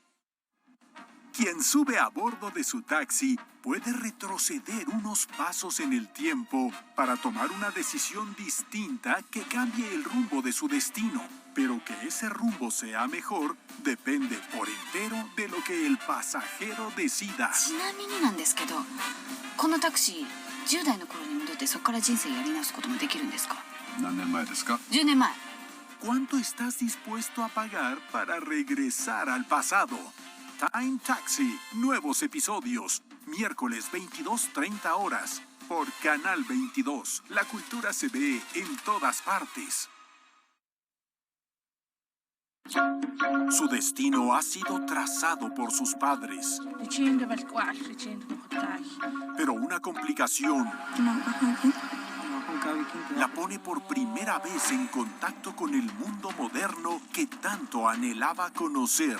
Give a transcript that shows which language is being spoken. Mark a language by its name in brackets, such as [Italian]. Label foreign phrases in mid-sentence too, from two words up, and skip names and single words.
[Spanish] Quien sube a bordo de su taxi puede retroceder unos pasos en el tiempo para tomar una decisión distinta que cambie el rumbo de su destino. Pero que ese rumbo sea mejor depende por entero de lo que el pasajero decida. [Japanese] ちなみになんですけど、このタクシー、10代の頃に戻ってそこから人生やり直すこともできるんですか？何年前ですか？ 10年前。 [Spanish] ¿Cuánto estás dispuesto a pagar para regresar al pasado? Time Taxi, nuevos episodios, miércoles 22:30 horas, por Canal 22. La cultura se ve en todas partes. Su destino ha sido trazado por sus padres, pero una complicación la pone por primera vez en contacto con el mundo moderno que tanto anhelaba conocer.